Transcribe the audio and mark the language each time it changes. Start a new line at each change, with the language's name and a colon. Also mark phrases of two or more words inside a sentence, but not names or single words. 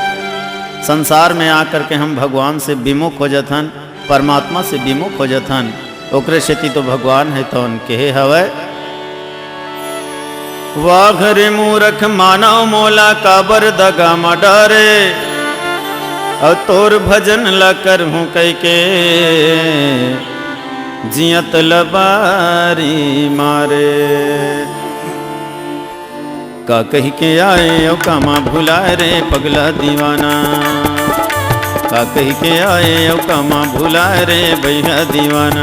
Chhattisgarhi: संसार में आकर के हम भगवान से विमुख हो जाथन, परमात्मा से विमुख हो जाथन। ओकरे सेती तो भगवान है तो कहे हवै, वाघरे मूरख मानव मोला काबर दगा म डरे, और तोर भजन ला करहूँ कह के जियत लबारी मारे। का कही के आए ओ कामा भुलाए रे पगला दीवाना, का कही के आए ओ कामा भुलाए रे भैया दीवाना।